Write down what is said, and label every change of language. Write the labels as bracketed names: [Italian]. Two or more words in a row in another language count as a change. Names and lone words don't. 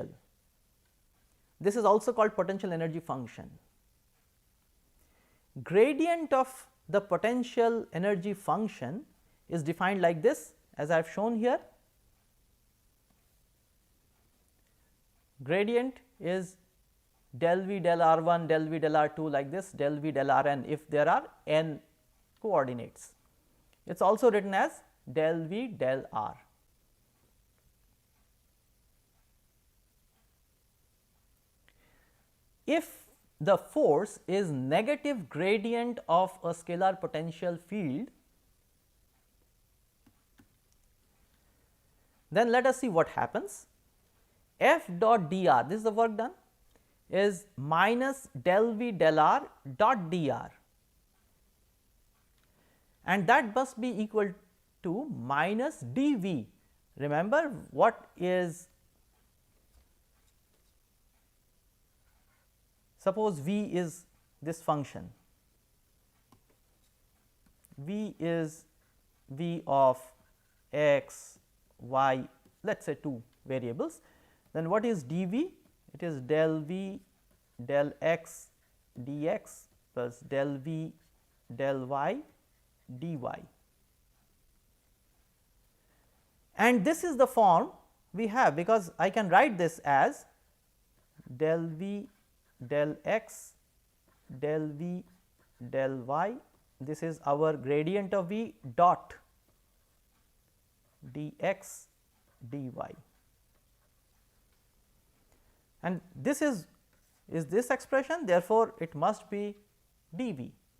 [English] This is also called potential energy function. Gradient of the potential energy function is defined like this, as I have shown here. Gradient is del V del R1 del V del R2 like this, del V del Rn if there are n coordinates. It is also written as del V del R. If the force is negative gradient of a scalar potential field, then let us see what happens. F dot dr, this is the work done, is minus del V del R dot dr, and that must be equal to minus dV. Remember what is, suppose V is this function, V is V of x, y, let us say 2 variables, then what is dV? It is del V del x dx plus del V del y dy, and this is the form we have, because I can write this as del V del x del V del y, this is our gradient of V dot dx dy, and this is this expression, therefore, it must be dV.